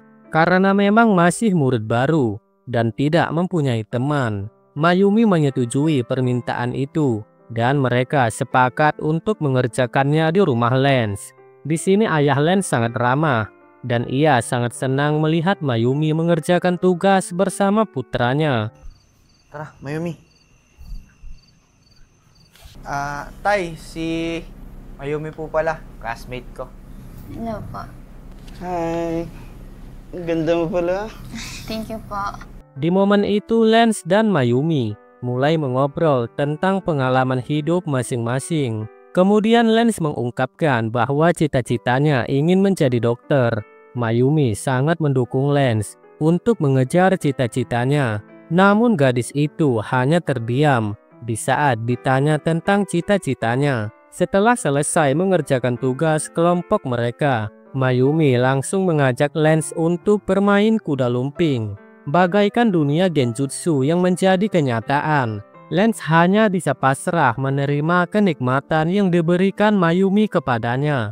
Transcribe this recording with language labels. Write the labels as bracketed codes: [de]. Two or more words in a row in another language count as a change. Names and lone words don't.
[id] Karena memang masih murid baru dan tidak mempunyai teman, Mayumi menyetujui permintaan itu dan mereka sepakat untuk mengerjakannya di rumah Lance. Di sini ayah Lance sangat ramah dan ia sangat senang melihat Mayumi mengerjakan tugas bersama putranya. [tl] Tara, Mayumi. Tay, si Mayumi po pala, classmate ko. Hello po. Hi. Ang ganda mo pala. [en] Thank you [tl] po. [id] Di momen itu Lance dan Mayumi mulai mengobrol tentang pengalaman hidup masing-masing. Kemudian Lance mengungkapkan bahwa cita-citanya ingin menjadi dokter. Mayumi sangat mendukung Lance untuk mengejar cita-citanya. Namun gadis itu hanya terdiam Di saat ditanya tentang cita-citanya, setelah selesai mengerjakan tugas kelompok mereka, Mayumi langsung mengajak Lens untuk bermain kuda lumping. Bagaikan dunia genjutsu yang menjadi kenyataan, Lens hanya bisa pasrah menerima kenikmatan yang diberikan Mayumi kepadanya.